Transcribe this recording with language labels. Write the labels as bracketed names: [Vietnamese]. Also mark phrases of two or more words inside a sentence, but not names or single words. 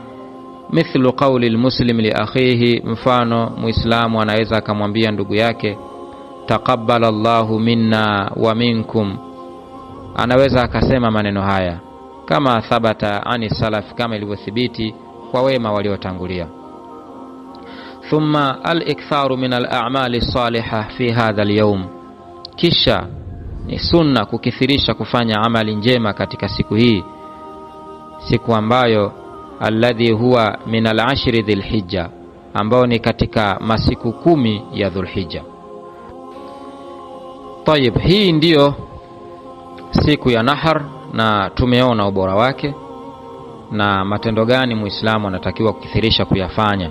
[Arabic] مثل قول المسلم لأخيه, [Swahili] mfano Muislamu anaweza akamwambia ndugu yake [Arabic] تقبل الله منا ومنكم, [Swahili] anaweza akasema maneno haya kama [Arabic] ثبت عن السلف, [Swahili] kama ilivyothibiti kwa wema waliotangulia. [Arabic] ثم الإكثار من الأعمال الصالحة في هذا اليوم, [Swahili] kisha ni sunna kukithirisha kufanya amali njema katika siku hii, siku ambayo [Arabic] الذي هو من العشر ذي الحجة, [Swahili] ambao ni katika masiku 10 ya Dhulhijja. Tayib, hii ndiyo siku ya nahar, na tumeona ubora wake na matendo gani Muislamu anatakiwa kukithirisha kuyafanya.